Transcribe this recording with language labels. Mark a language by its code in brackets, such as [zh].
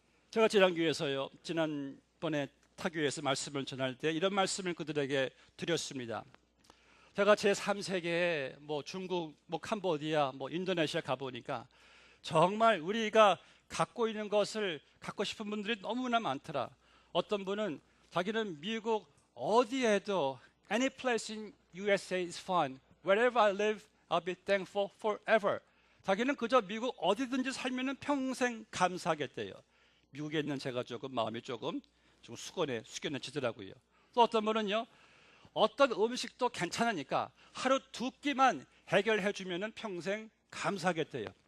[ko] 제가 지난번에 타교에서 말씀을 전할 때 이런 말씀을 그들에게 드렸습니다. 제가 제3세계에 중국, 캄보디아, 인도네시아 가보니까 정말 우리가 갖고 있는 것을 갖고 싶은 분들이 너무나 많더라. 어떤 분은 자기는 미국 어디에도 [en] any place in USA is fine. Wherever I live, I'll be thankful forever. [ko] 자기는 그저 미국 어디든지 살면은 평생 감사하겠대요. 미국에 있는 제가 마음이 조금 숙연해지더라고요. 또 어떤 분은요, 어떤 음식도 괜찮으니까 하루 두 끼만 해결해 주면은 평생 감사하겠대요.